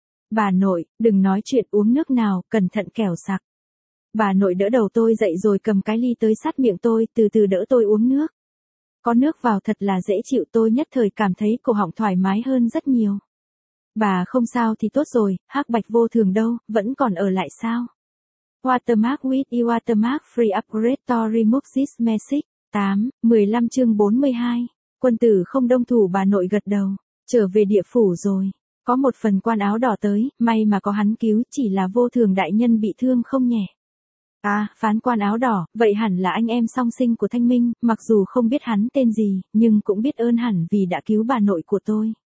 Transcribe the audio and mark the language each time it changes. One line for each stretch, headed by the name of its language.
Vietnamese: Bà nội, đừng nói chuyện uống nước nào, cẩn thận kẻo sặc. Bà nội đỡ đầu tôi dậy rồi cầm cái ly tới sát miệng tôi, từ từ đỡ tôi uống nước. Có nước vào thật là dễ chịu, tôi nhất thời cảm thấy cổ họng thoải mái hơn rất nhiều. Bà không sao thì tốt rồi, hắc bạch vô thường đâu, vẫn còn ở lại sao?
English: Watermark with watermark free upgrade to remove this message.
Vietnamese: 8, 15 chương 42. Quân tử không đông thủ, bà nội gật đầu. Trở về địa phủ rồi. Có một phần quan áo đỏ tới, may mà có hắn cứu, chỉ là vô thường đại nhân bị thương không nhẹ. À, phán quan áo đỏ, vậy hẳn là anh em song sinh của Thanh Minh, mặc dù không biết hắn tên gì, nhưng cũng biết ơn hẳn vì đã cứu bà nội của tôi.